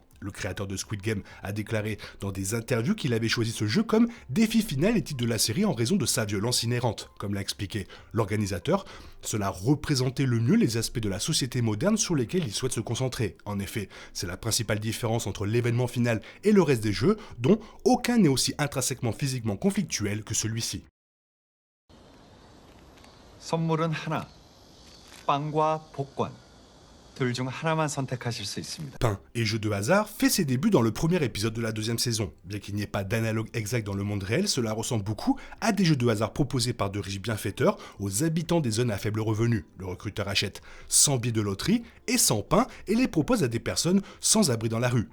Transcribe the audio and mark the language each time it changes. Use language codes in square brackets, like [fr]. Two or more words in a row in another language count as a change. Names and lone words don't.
[fr] Le créateur de Squid Game a déclaré dans des interviews qu'il avait choisi ce jeu comme défi final et titre de la série en raison de sa violence inhérente. Comme l'a expliqué l'organisateur, cela représentait le mieux les aspects de la société moderne sur lesquels il souhaite se concentrer. En effet, c'est la principale différence entre l'événement final et le reste des jeux, dont aucun n'est aussi intrinsèquement physiquement conflictuel que celui-ci. [ko] 선물은 하나. 빵과 복권. 둘 중 하나만 선택하실 수 있습니다. [fr] Pain et jeu de hasard fait ses débuts dans le premier épisode de la deuxième saison. Bien qu'il n'y ait pas d'analogue exact dans le monde réel, cela ressemble beaucoup à des jeux de hasard proposés par de riches bienfaiteurs aux habitants des zones à faible revenu. Le recruteur achète 100 billets de loterie et 100 pains et les propose à des personnes sans abri dans la rue.